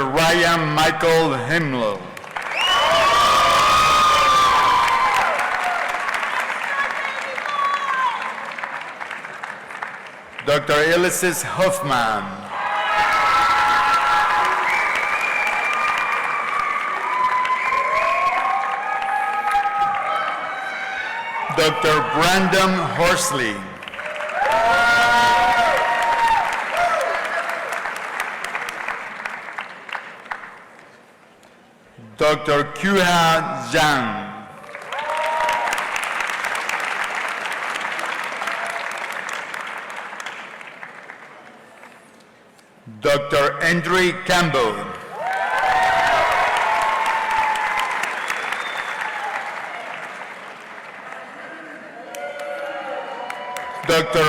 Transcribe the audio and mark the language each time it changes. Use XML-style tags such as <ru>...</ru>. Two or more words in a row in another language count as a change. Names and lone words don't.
<en>Ryan Michael Himlo. Dr. Ulysses Hoffman. Dr. Brandon Horsley. Dr. Kuha Zhang. Dr. Andrew Campbell. Dr.</en>